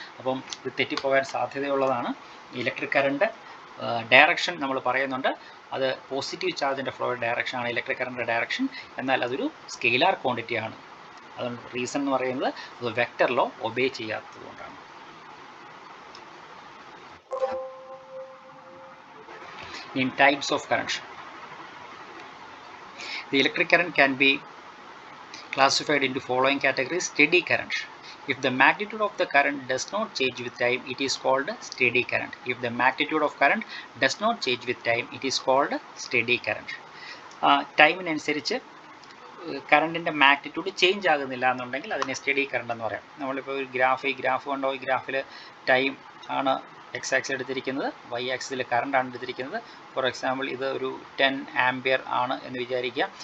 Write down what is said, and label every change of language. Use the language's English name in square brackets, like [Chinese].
[Malayalam] അപ്പം ഇത് തെറ്റിപ്പോകാൻ സാധ്യതയുള്ളതാണ്. Electric current direction നമ്മൾ പറയുന്നുണ്ട്, അത് പോസിറ്റീവ് ചാർജിൻ്റെ ഫ്ലോയുടെ ഡയറക്ഷനാണ് ഇലക്ട്രിക് കറണ്ടിൻ്റെ ഡയറക്ഷൻ. എന്നാൽ അതൊരു സ്കെയിലാർ ക്വാണ്ടിറ്റിയാണ്. അതുകൊണ്ട് റീസൺ എന്ന് പറയുന്നത് അത് വെക്ടർ ലോ ഒബേ ചെയ്യാത്തത് കൊണ്ടാണ്. [English] In types of current, the electric current can be classified into following categories. Steady current. If the magnitude of the current does not change with time, it is called steady current. If the magnitude of current does not change with time, it is called steady current. [Malayalam] ടൈമിനനുസരിച്ച് കറണ്ടിൻ്റെ magnitude change ആകുന്നില്ല എന്നുണ്ടെങ്കിൽ അതിനെ study current എന്ന് പറയാം. നമ്മളിപ്പോൾ ഒരു graph കണ്ടോ, ഈ ഗ്രാഫിൽ ടൈം ആണ് എക്സ് ആക്സിൽ എടുത്തിരിക്കുന്നത്, വൈ ആക്സിൽ കറണ്ട് ആണ് എടുത്തിരിക്കുന്നത്. ഫോർ എക്സാമ്പിൾ ഇത് ഒരു 10 ആംപിയർ ആണ് എന്ന് വിചാരിക്കുക.